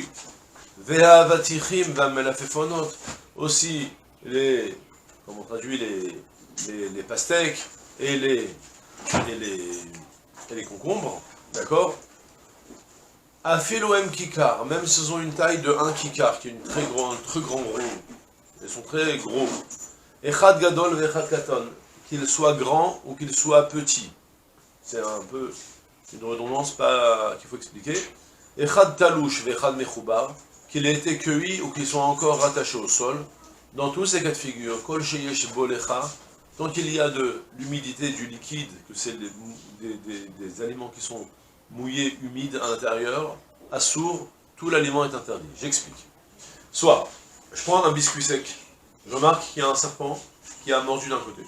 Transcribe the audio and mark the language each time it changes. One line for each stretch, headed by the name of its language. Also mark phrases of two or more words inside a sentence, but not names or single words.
Hebrew: והאבטיחים, והמלפפונות,
French: aussi les, comment on traduit, les pastèques, et les concombres, d'accord?
Hebrew: אפילו הם ככר,
French: même s'ils ont une taille de 1 kikar, qui est un très grand gros. Ils sont très gros.
Hebrew: אחד גדול ואחד קטן,
French: qu'il soit grand ou qu'il soit petit. C'est un peu une redondance qu'il faut expliquer.
Hebrew: אחד תלוש ואחד מחובר,
French: qu'il ait été cueilli ou qu'il soit encore rattaché au sol. Dans tous ces cas de figure,
Hebrew: כל שיש בו לחה,
French: tant qu'il y a de l'humidité, du liquide, que c'est des aliments qui sont mouillés, humides à l'intérieur, assour, tout l'aliment est interdit. J'explique. Soit, je prends un biscuit sec, je remarque qu'il y a un serpent qui a mordu d'un côté.